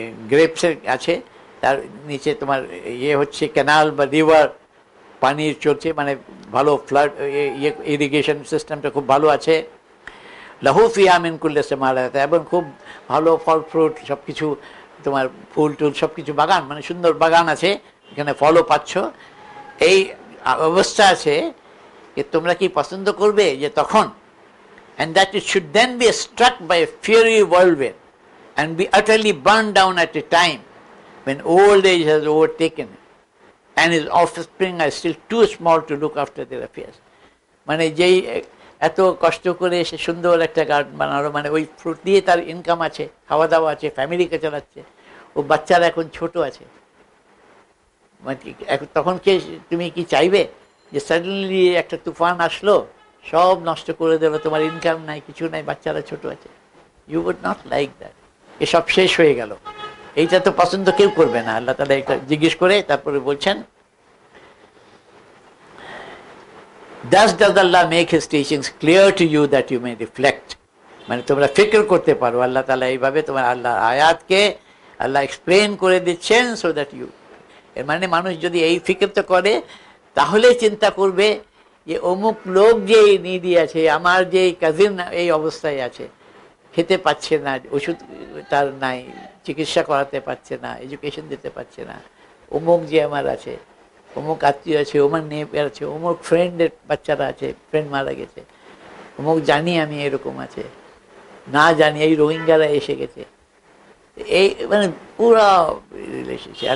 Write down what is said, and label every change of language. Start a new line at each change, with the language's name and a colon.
Bangla: গ্রেপসের আছে, তার নিচে তোমার ইয়ে হচ্ছে ক্যানাল বা রিভার, পানি চলছে, মানে ভালো ফ্লাড ইরিগেশন সিস্টেমটা খুব ভালো আছে।
Arabic: লাহু ফিহা মিন কুল্লি সামারাত,
Bangla: এবং খুব ভালো ফল ফ্রুট সব কিছু, তোমার ফুল টুল সব কিছু বাগান, মানে সুন্দর বাগান আছে, এখানে ফলও পাচ্ছ। এই অবস্থা আছে, যে তোমরা কি পছন্দ করবে যে তখন,
English: and that it should then be struck by a fiery whirlwind and be utterly burned down at a time when old age has overtaken it and his offspring are still too small to look after their affairs.
Bangla: মানে যেই এত কষ্ট করে সে সুন্দর একটা garden বানালো, মানে ওই ফ্রুট দিয়ে তার ইনকাম আছে, খাওয়া দাওয়া আছে, ফ্যামিলিকে চালাচ্ছে, ও বাচ্চারা এখন ছোট আছে, মানে তখন কে তুমি কি চাইবে যে সাডেনলি একটা তুফান আসলো, সব নষ্ট করে দিল, তোমার ইনকাম নাই, কিছু নাই, বাচ্চারা ছোট আছে?
English: you would not like that,
Bangla: এসব শেষ হয়ে গেল। এইটা তো পছন্দ কেউ করবে না। আল্লাহ তাআলা এটা জিজ্ঞেস করে তারপরে বলছেন,
English: Thus does Allah make his teachings clear to you that you may reflect,
Bangla: মানে তোমরা ফিকর করতে পারো। আল্লাহ তাআলা এইভাবে তোমার আল্লাহ আয়াতকে আল্লাহ এক্সপ্লেন করে দিচ্ছেন,
English: so that you,
Bangla: এর মানে মানুষ যদি এই ফিকরটা করে তাহলে চিন্তা করবে যে অমুক লোক যে নিডি আছে, আমার যে কাজিন এই অবস্থায় আছে, খেতে পাচ্ছে না, ওষুধ তার নাই, চিকিৎসা করাতে পারছে না, এডুকেশন দিতে পারছে না, অমুক যে আমার আছে, অমুক আত্মীয় আছে, অমুক নেবার আছে, অমুক ফ্রেন্ডের বাচ্চারা আছে, ফ্রেন্ড মারা গেছে, অমুক জানি আমি এরকম আছে, না জানি এই রোহিঙ্গারা এসে গেছে, এই মানে পুরো রিলেশনশিপ।